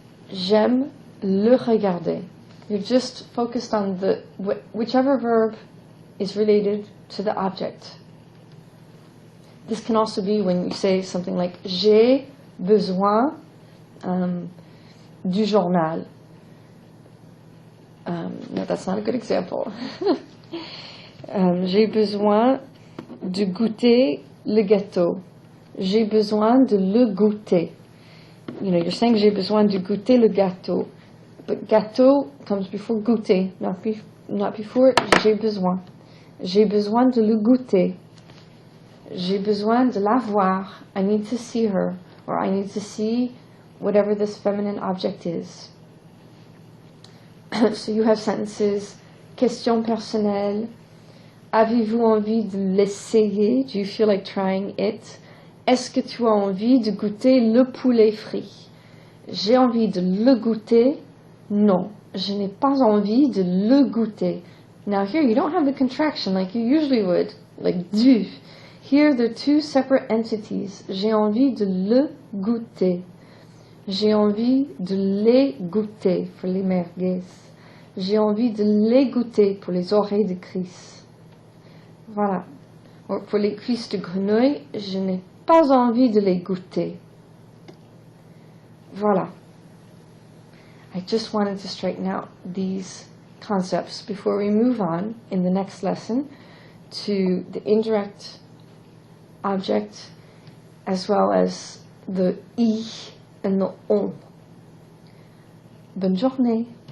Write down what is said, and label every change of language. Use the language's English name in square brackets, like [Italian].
[French] J'aime le regarder. [English] You're just focused on whichever verb is related to the object. This can also be when you say something like [French] j'ai besoin du journal. [English] No, that's not a good example. [French] J'ai besoin de goûter le gâteau. J'ai besoin de le goûter. [English] you're saying [French] j'ai besoin de goûter le gâteau. [English] But gâteau comes before goûter, not before j'ai besoin. [French] J'ai besoin de le goûter. J'ai besoin de la voir. [English] I need to see her. Or I need to see whatever this feminine object is. So you have sentences. [French] Question personnelle. Avez-vous envie de l'essayer? [English] Do you feel like trying it? [French] Est-ce que tu as envie de goûter le poulet frit? J'ai envie de le goûter. Non, je n'ai pas envie de le goûter. [English] Now here you don't have the contraction like you usually would, like du. Here they're two separate entities. [French] J'ai envie de le goûter. J'ai envie de les goûter pour les merguez. J'ai envie de les goûter pour les oreilles de Chris. Voilà. Or, pour les cuisses de grenouille, je n'ai pas envie de les goûter. Voilà. [English] I just wanted to straighten out these concepts before we move on in the next lesson to the indirect object as well as the I and the on. [French] Bonne journée.